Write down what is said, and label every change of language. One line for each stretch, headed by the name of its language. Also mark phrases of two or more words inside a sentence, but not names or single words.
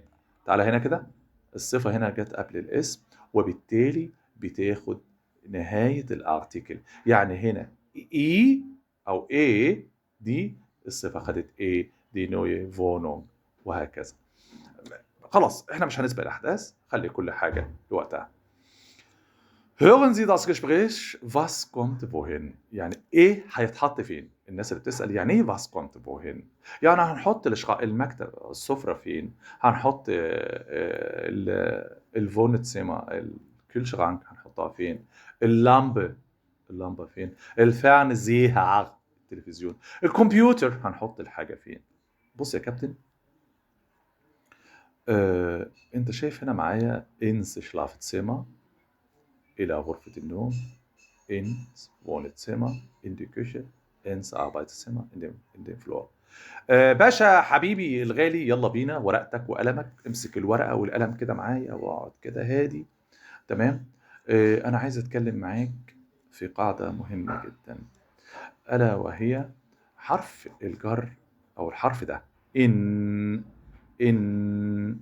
Arabic: تعالى هنا كده، الصفة هنا جت قبل الاسم وبالتالي بتاخد نهاية الارتيكل. يعني هنا اي او اي دي الصفة خدت اي دي نوي فونونج وهكذا. خلاص احنا مش هنسبق الاحداث، خلي كل حاجة لوقتها.
German: Hören Sie das Gespräch, was kommt wohin؟
Arabic: يعني ايه هيتحط فين؟ الناس اللي بتسأل يعني ايه
German: was kommt wohin؟
Arabic: يعني هنحط المكتب السفرة فين؟ هنحط الفونتسيما الكيلشرانك هنحطها فين؟ اللمبة فين؟ الفرنزيهر التلفزيون، الكمبيوتر هنحط الحاجة فين؟ بص يا كابتن، انت شايف هنا معايا
German: ins Schlafzimmer
Arabic: إلى غرفة النوم،
German: ins Wohnzimmer in die Küche، ins Arbeitszimmer in den Flur.
Arabic: باشا حبيبي الغالي، يلا بينا ورقتك وقلمك، امسك الورقة والقلم كده معايا واقعد كده هادي. تمام. أنا عايز أتكلم معاك في قاعدة مهمة جدا، ألا وهي حرف الجر أو الحرف ده إن.